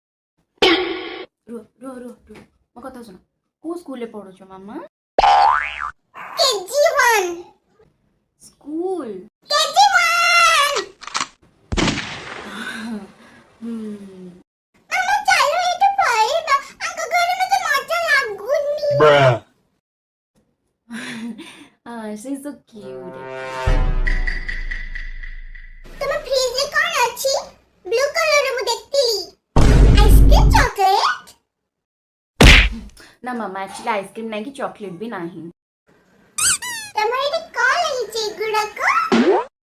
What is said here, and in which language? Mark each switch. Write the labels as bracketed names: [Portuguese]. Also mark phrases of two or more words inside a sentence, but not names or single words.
[Odia] ରୁହ ମୋ କଥା ଶୁଣ। କୋଉ ସ୍କୁଲରେ ପଢୁଛ ମାମା? KG1 ସ୍କୁଲ KG1 ମାମା ଚାଲ ଏଠୁ ପଳେଇବା। ଆଙ୍କ ଘରେ ମତେ ମଜା ଲାଗୁନି। [English] she's so cute. [Odia] ତମ ଫ୍ରିଜରେ କଣ ଅଛି? [English] blue colour [Odia] ମୁଁ ଦେଖିଥିଲି। [English] ice cream chocolate? [Odia] ନା ମାମା [English] actually ice cream [Odia] ନାହିଁ କି ଚକୋଲେଟ୍ ବି ନାହିଁ। ତମର ଏଠି କଣ ଲାଗିଛି ଏଗୁଡାକ?